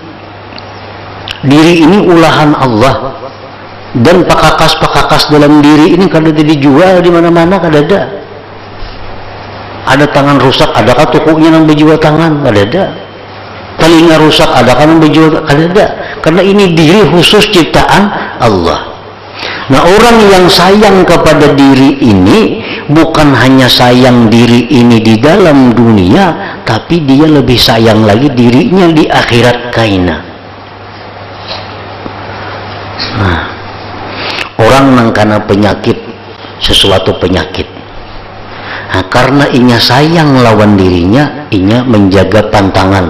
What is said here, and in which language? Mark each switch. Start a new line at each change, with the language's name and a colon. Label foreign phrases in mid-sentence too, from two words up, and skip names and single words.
Banjar: Diri ini ulahan Allah, dan pakakas dalam diri ini kada dijual di mana-mana, kada ada. Ada tangan rusak, adakah tokonya yang berjual tangan? Kada ada. Telinga rusak, adakah yang berjual? Kada ada. Karena ini diri khusus ciptaan Allah. Nah, orang yang sayang kepada diri ini bukan hanya sayang diri ini di dalam dunia, tapi dia lebih sayang lagi dirinya di akhirat kaina. Nah, orang yang karena penyakit, sesuatu penyakit, nah, karena inya sayang lawan dirinya, inya menjaga pantangan.